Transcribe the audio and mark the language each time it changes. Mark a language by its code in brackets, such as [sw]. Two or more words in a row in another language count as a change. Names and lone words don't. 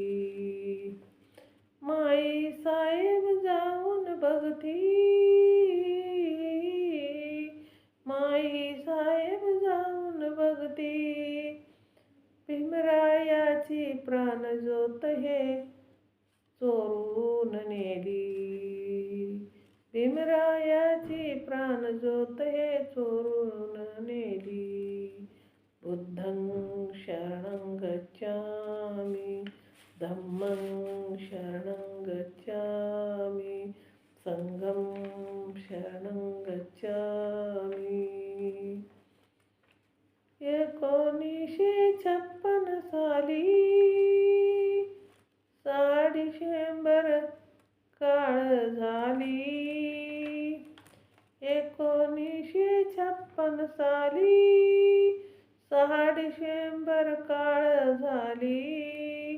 [mr] माई साहेब जाऊन बघती, माई साहेब जाऊन बघती, भीमरायाची प्राणज्योत हे चोरून नेली. भीमरायाची प्राणज्योत हे चोरून नेली. [sa] बुद्धं शरणं गच्छामि, धम्मं शरणं गच्छामि, संघं शरणं गच्छामि. [mr] 1956 साली 6 डिसेंबर काळ झाली. 1956 साली 6 डिसेंबर काळ झाली.